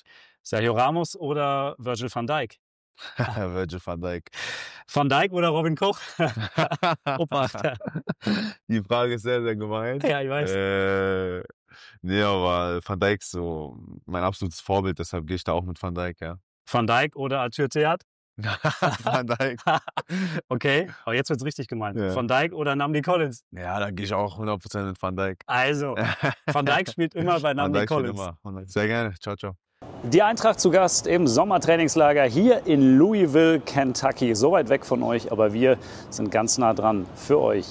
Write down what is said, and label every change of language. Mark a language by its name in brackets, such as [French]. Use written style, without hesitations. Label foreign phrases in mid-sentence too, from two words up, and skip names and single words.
[German] Sergio Ramos oder Virgil van Dijk? Virgil van Dijk. Van Dijk oder Robin Koch? Opa. Die Frage ist sehr, sehr gemein. Ja, ich weiß. Nee, aber Van Dijk ist so mein absolutes Vorbild, deshalb gehe ich da auch mit Van Dijk, ja. Van Dijk oder Arthur Theat? Van Dijk. Okay, aber jetzt wird's richtig gemein. Ja. Van Dijk oder Nnamdi Collins? Ja, da gehe ich auch 100% mit Van Dijk. Also, Van Dijk spielt immer bei Van Nnamdi Dijk spielt Collins. immer. Sehr gerne. [Italian] Ciao, ciao. [German] Die Eintracht zu Gast im Sommertrainingslager hier in Louisville, Kentucky. So weit weg von euch, aber wir sind ganz nah dran für euch.